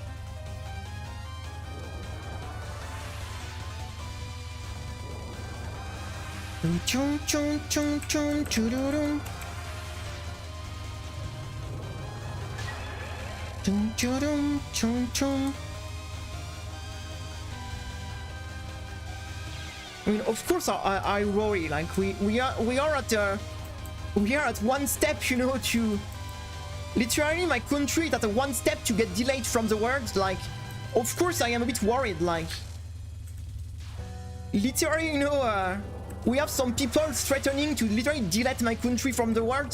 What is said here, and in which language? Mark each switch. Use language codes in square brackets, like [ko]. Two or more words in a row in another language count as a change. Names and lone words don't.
[en] Chum chum chum chum choo. Chum chum chum chum. I mean, of course, I worry. Like we are at one step, you know, to literally my country is at a one step to get delayed from the world. Like, of course, I am a bit worried. Like, literally, you know, we have some people threatening to literally delete my country from the world.